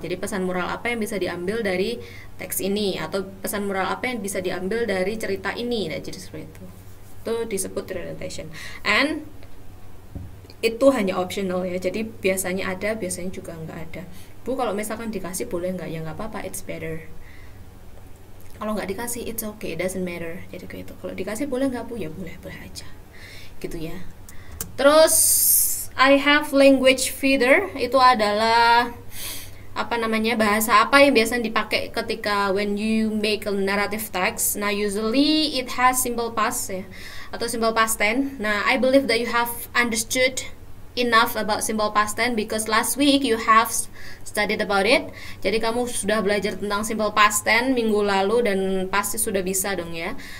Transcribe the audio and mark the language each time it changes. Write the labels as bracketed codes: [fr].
[id] Jadi pesan moral apa yang bisa diambil dari teks ini, atau pesan moral apa yang bisa diambil dari cerita ini. Nah, jadi seperti itu. Itu disebut reorientation. And itu hanya optional ya. Jadi biasanya ada, biasanya juga nggak ada. Bu, kalau misalkan dikasih boleh nggak? Ya nggak apa-apa, [en] it's better. [id] Kalau nggak dikasih, [en] it's okay, it doesn't matter. [id] Jadi kayak itu. Kalau dikasih boleh nggak Bu? Ya boleh aja. Gitu ya. [en] Terus I have language feeder. [id] Itu adalah bahasa apa yang biasanya dipakai ketika [en] when you make a narrative text. Nah, usually it has simple past ya, atau simple past tense. Nah, I believe that you have understood enough about simple past tense because last week you have studied about it. [id] Jadi kamu sudah belajar tentang simple past tense minggu lalu dan pasti sudah bisa dong ya.